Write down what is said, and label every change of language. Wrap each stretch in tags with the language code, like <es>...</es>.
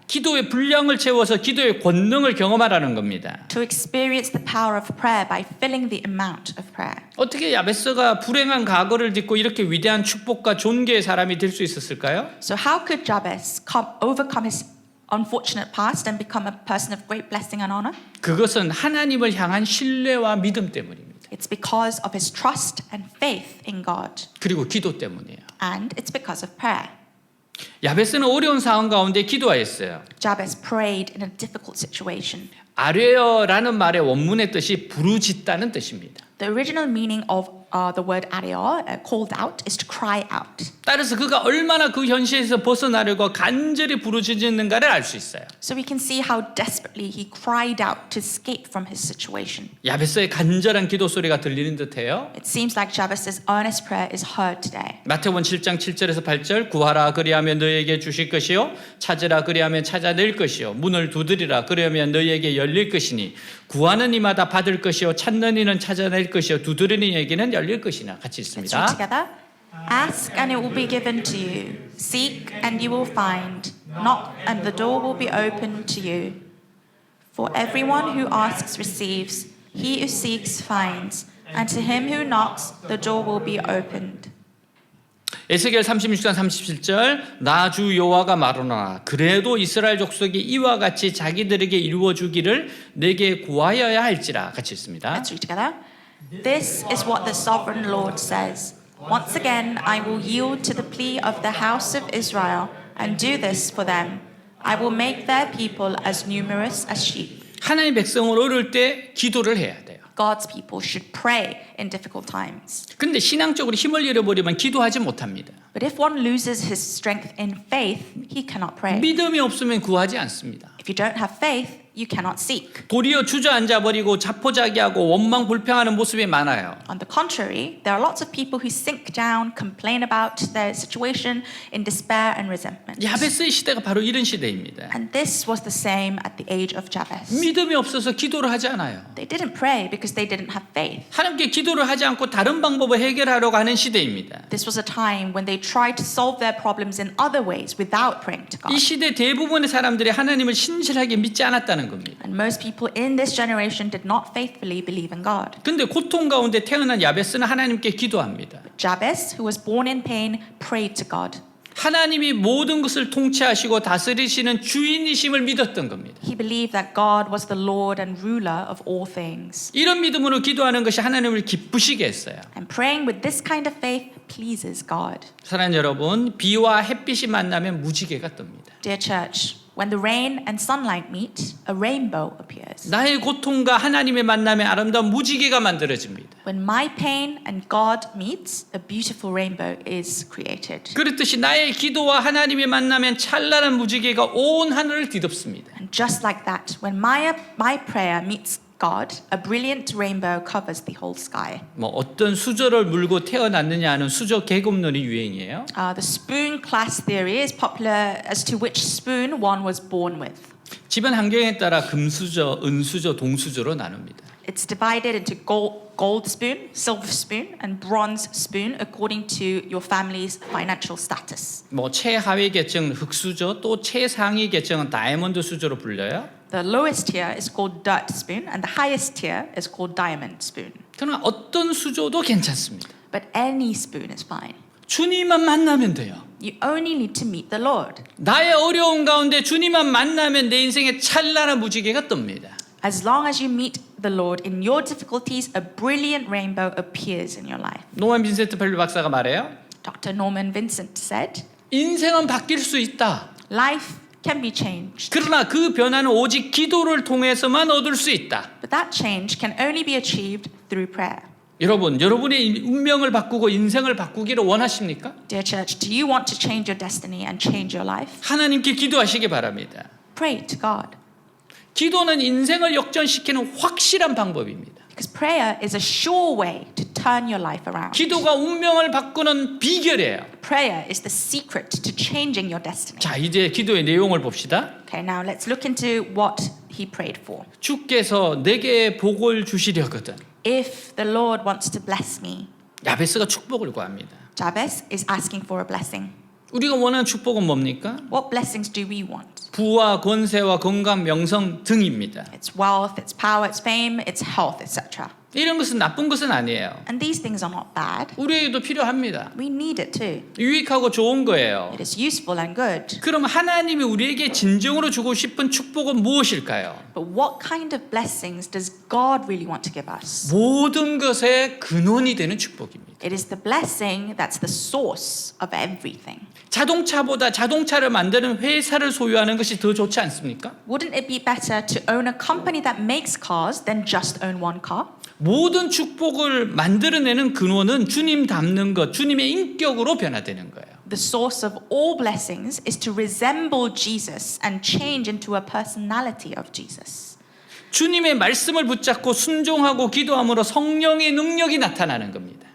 <ko>기도의 분량을 채워서 기도의 권능을 경험하라는 겁니다.</ko> <en>To experience the power of prayer by filling the amount of prayer.</en> <ko>어떻게 야베스가 불행한 과거를 딛고 이렇게 위대한 축복과 존귀의 사람이 될 수 있었을까요?</ko> <en>So how could Jabez overcome his unfortunate past and become a person of great blessing and honor?</en> <ko>그것은 하나님을 향한 신뢰와 믿음 때문입니다.</ko> <en>It's because of his trust and faith in God.</en> <ko>그리고 기도 때문이에요.</ko> <en>And it's because of prayer.</en> <ko>야베스는 어려운 상황 가운데 기도하였어요.</ko> <en>Jabez prayed in a difficult situation.</en> <ko>아뢰어라는 말의 원문의 뜻이 부르짖다는 뜻입니다.</ko> <en>The original meaning of the word ario, called out, is to cry out.</en> <ko>따라서 그가 얼마나 그 현실에서 벗어나려고 간절히 부르짖는가를 알 수 있어요.</ko> <en>So we can see how desperately he cried out to escape from his situation.</en> <ko>야베스의 간절한 기도 소리가 들리는 듯해요.</ko> <en>It seems like Jabez's earnest prayer is heard today.</en> <ko>마태복음 7장 7절에서 8절 구하라 그리하면 너희에게 주실 것이요 찾으라 그리하면 찾아낼 것이요 문을 두드리라 그리하면 너희에게 열릴 것이니 구하는 이마다 받을 것이요 찾는 이는 찾아낼 것이요 두드리는 이에게는 열릴 것이나 같이</ko> <en>Let's read</en> <ko>있습니다.</ko> <en>together. Ask and it will be given to you. Seek and you will find. Knock and the door will be opened to you. For everyone who asks receives. He who seeks finds. And to him who knocks the door will be opened.</en> <ko>에스겔 36장 37절 나 주 여호와가 말하노라 그래도 이스라엘 족속이 이와 같이 자기들에게 이루어 주기를 내게 구하여야 할지라 같이 있습니다.</ko> <en>Let's read together. This is what the sovereign Lord says. Once again, I will yield to the plea of the house of Israel and do this for them. I will make their people as numerous as sheep.</en> <ko>하나님의 백성은 어려울 때 기도를 해야 돼요.</ko> <en>God's people should pray in difficult times.</en> <ko>근데 신앙적으로 힘을 잃어버리면 기도하지 못합니다.</ko> <en>But if one loses his strength in faith, he cannot pray.</en> <ko>믿음이 없으면 구하지 않습니다.</ko> <en>If you don't have faith, you cannot seek.</en> <ko>도리어 주저앉아 버리고 자포자기하고 원망 불평하는 모습이 많아요.</ko> <en>On the contrary, there are lots of people who sink down, complain about their situation in despair and resentment.</en> <ko>야베스의 시대가 바로 이런 시대입니다.</ko> <en>And this was the same at the age of Jabez.</en> <ko>믿음이 없어서 기도를 하지 않아요.</ko> <en>They didn't pray because they didn't have faith.</en> <ko>하나님께 기도를 하지 않고 다른 방법을 해결하려고 하는 시대입니다.</ko> <en>This was a time when they tried to solve their problems in other ways without praying to</en> <ko>이</ko> <en>God.</en> <ko>시대 대부분의 사람들이 하나님을 신실하게 믿지 않았다는 겁니다.</ko> <en>And most people in this generation did not faithfully believe in God.</en> <ko>근데 고통 가운데 태어난 야베스는 하나님께 기도합니다.</ko> <en>Jabez, who was born in pain, prayed to God.</en> <ko>하나님이 모든 것을 통치하시고 다스리시는 주인이심을 믿었던 겁니다.</ko> <en>He believed that God was the Lord and ruler of all things.</en> <ko>이런 믿음으로 기도하는 것이 하나님을 기쁘시게 했어요.</ko> <en>And praying with this kind of faith pleases God.</en> <ko>사랑하는 여러분, 비와 햇빛이 만나면 무지개가 뜹니다.</ko> <en>Dear church, when the rain and sunlight meet, a rainbow appears.</en> <ko>나의 고통과 하나님의 만남에 아름다운 무지개가 만들어집니다.</ko> <en>When my pain and God meets, a beautiful rainbow is created.</en> <ko>그렇듯이 나의 기도와 하나님의 만나면 찬란한 무지개가 온 하늘을 뒤덮습니다.</ko> <en>And just like that, when my prayer meets God, a brilliant rainbow covers the whole sky.</en> <ko>뭐 어떤 수저를 물고 태어났느냐 하는 수저 계급론이 유행이에요.</ko> <en>The spoon class theory is popular as to which spoon one was born with.</en> <ko>집안 환경에 따라 금수저, 은수저, 동수저로 나눕니다.</ko> <en>It's divided into gold spoon, silver spoon, and bronze spoon according to your family's financial status.</en> <ko>뭐 최하위 계층 흑수저, 또 최상위 계층은 다이아몬드 수저로 불려요.</ko> <en>The lowest tier is called dirt spoon, and the highest tier is called diamond spoon.</en> <ko>그러나 어떤 수저도 괜찮습니다.</ko> <en>But any spoon is fine.</en> <ko>주님만 만나면 돼요.</ko> <en>You only need to meet the Lord.</en> <ko>나의 어려움 가운데 주님만 만나면 내 인생에 찬란한 무지개가 뜹니다.</ko> <en>As long as you meet the Lord in your difficulties, a brilliant rainbow appears in your life.</en> <ko>노만 빈센트 펠리 박사가 말해요.</ko> <en>Dr. Norman Vincent said,</en> <ko>인생은 바뀔 수 있다.</ko> <en>life can be changed.</en> <ko>그러나 그 변화는 오직 기도를 통해서만 얻을 수 있다.</ko> <en>But that change can only be achieved through prayer.</en> <ko>여러분, 여러분의 운명을 바꾸고 인생을 바꾸기를 원하십니까?</ko> <en>Dear church, do you want to change your destiny and change your life?</en> <ko>하나님께 기도하시기 바랍니다.</ko> <en>Pray to God.</en> <ko>기도는 인생을 역전시키는 확실한 방법입니다.</ko> <en>Because prayer is a sure way to turn your life around.</en> <ko>기도가 운명을 바꾸는 비결이에요.</ko> <en>Prayer is the secret to changing your destiny.</en> <ko>자, 이제 기도의 내용을 봅시다.</ko> <en>Okay, now let's look into what he prayed for.</en> <ko>주께서 내게 복을 주시려거든.</ko> <en>If the Lord wants to bless me,</en> <ko>야베스가 축복을 구합니다.</ko> <en>Jabez is asking for a blessing.</en> <ko>우리가 원하는 축복은 뭡니까?</ko> <en>What blessings do we want?</en> <ko>부와 권세와 건강, 명성 등입니다.</ko> <en>It's wealth, it's power, it's fame, it's health, etc.</en> <ko>이런 것은 나쁜 것은 아니에요.</ko> <en>And these things are not bad.</en> <ko>우리에게도 필요합니다.</ko> <en>We need it too.</en> <ko>유익하고 좋은 거예요.</ko> <en>It is useful and good.</en> <ko>그럼 하나님이 우리에게 진정으로 주고 싶은 축복은 무엇일까요?</ko> <en>But what kind of blessings does God really want to give us?</en> <ko>모든 것의 근원이 되는 축복입니다.</ko> <en>It is the blessing that's the source of everything.</en> <ko>자동차보다 자동차를 만드는 회사를 소유하는 것이 더 좋지 않습니까?</ko> <en>Wouldn't it be better to own a company that makes cars than just own one car?</en> <ko>모든 축복을 만들어내는 근원은 주님 닮는 것, 주님의 인격으로 변화되는 거예요.</ko> <en>The source of all blessings is to resemble Jesus and change into a personality of Jesus.</en> <ko>주님의 말씀을 붙잡고 순종하고 기도함으로 성령의 능력이 나타나는 겁니다.</ko>